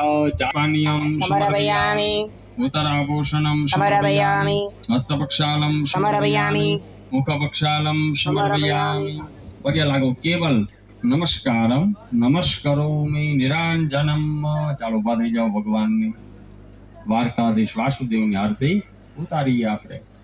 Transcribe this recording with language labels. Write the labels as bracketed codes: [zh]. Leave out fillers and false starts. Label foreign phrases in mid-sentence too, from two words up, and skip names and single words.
[sa] जापानियं समर्पयामि, उत्तराभूषणं समर्पयामि, हस्तपक्षालं समर्पयामि, मुखपक्षालं समर्पयामि। [gu] પગે લાગો [sa] केवल नमस्कारम नमस्करोमि निरांजनम। [gu] ચાલો ઊભા થઈ જાઓ। ભગવાનની દ્વારકાધીશ વાસુદેવની આરતી ઉતારીએ આપણે।